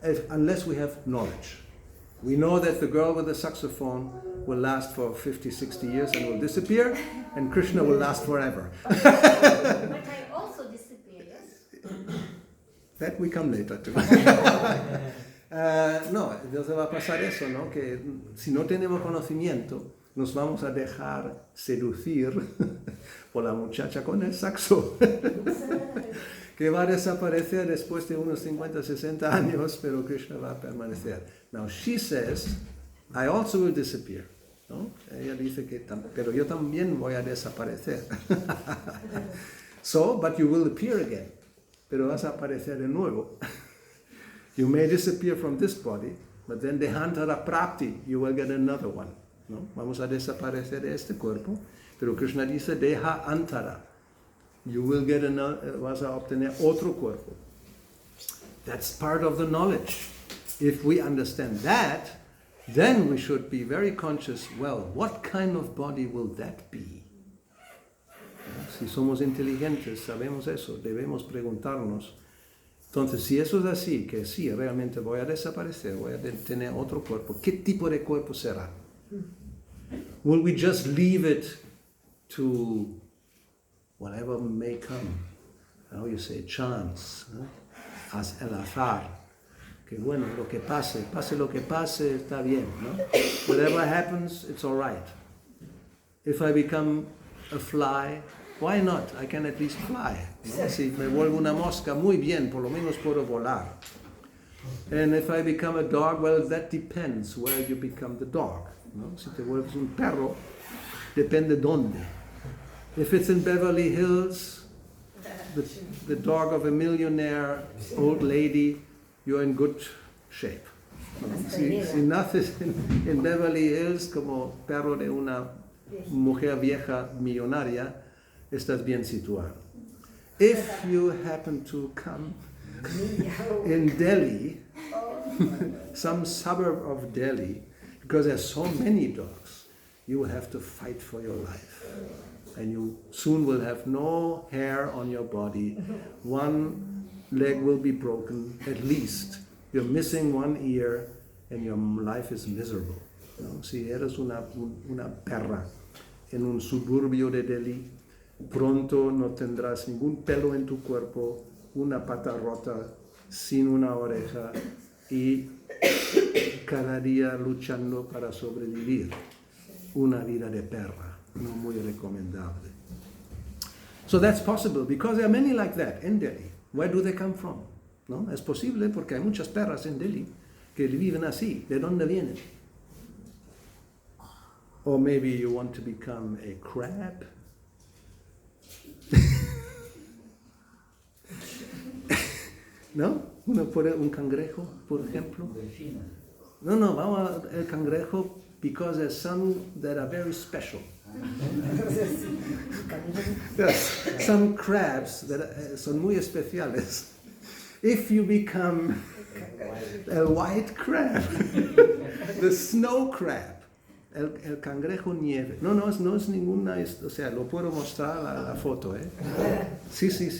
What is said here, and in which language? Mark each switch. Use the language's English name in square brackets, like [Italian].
[English] Unless we have knowledge. We know that the girl with the saxophone will last for 50, 60 years and will disappear, and Krishna will last forever. But I also disappear, yes? That we come later to. [Spanish] No, entonces va a pasar eso, ¿no? Que si no tenemos conocimiento, nos vamos a dejar seducir por la muchacha con el saxo, que va a desaparecer después de unos 50, 60 años, pero Krishna va a permanecer. [English] Now she says, I also will disappear. [Spanish] ¿No? Ella dice que, pero yo también voy a desaparecer. [English] So, but you will appear again. [Spanish] Pero vas a aparecer de nuevo. [English] You may disappear from this body, but then Dehantara Prapti, you will get another one. [Spanish] ¿No? Vamos a desaparecer de este cuerpo, pero Krishna dice Deha Antara. [English] You will get another, [Spanish] vas a obtener otro cuerpo. [English] That's part of the knowledge. If we understand that, then we should be very conscious, well, what kind of body will that be? [Spanish] Si somos inteligentes, sabemos eso, debemos preguntarnos. Entonces, si eso es así, que sí, realmente voy a desaparecer, voy a tener otro cuerpo, ¿qué tipo de cuerpo será? [English] Will we just leave it to whatever may come. How you say, chance, as [Spanish] el azar. Que bueno, lo que pase lo que pase, está bien, ¿no? [English] Whatever happens, it's all right. If I become a fly, why not? I can at least fly. ¿No? [Spanish] Si me vuelvo una mosca, muy bien, por lo menos puedo volar. [English] And if I become a dog, well, that depends where you become the dog. ¿No? [Spanish] Si te vuelves un perro, depende dónde. [English] If it's in Beverly Hills, the dog of a millionaire old lady, you're in good shape. [Spanish] ¿No? Si naces en Beverly Hills como perro de una mujer vieja millonaria, estás bien situado. [English] If you happen to come in Delhi, some suburb of Delhi, because there's so many dogs, you will have to fight for your life. And you soon will have no hair on your body. One leg will be broken, at least. You're missing one ear, and your life is miserable. [Spanish] ¿No? Si eres una perra en un suburbio de Delhi, pronto no tendrás ningún pelo en tu cuerpo, una pata rota, sin una oreja, y cada día luchando para sobrevivir. Una vida de perra. No muy recomendable. [English] So that's possible because there are many like that in Delhi. Where do they come from? ¿No? [Spanish] Es posible porque hay muchas perras en Delhi que viven así. ¿De dónde vienen? [English] Or maybe you want to become a crab? [Spanish] ¿No? Un cangrejo, por ejemplo. No, vamos al cangrejo [English] because there's some that are very special. Yes, some crabs that [Spanish] son muy especiales. [English] If you become a white crab, the snow crab, [Spanish] el cangrejo nieve. No es ninguna, o sea, lo puedo mostrar la foto, ¿eh? Sí.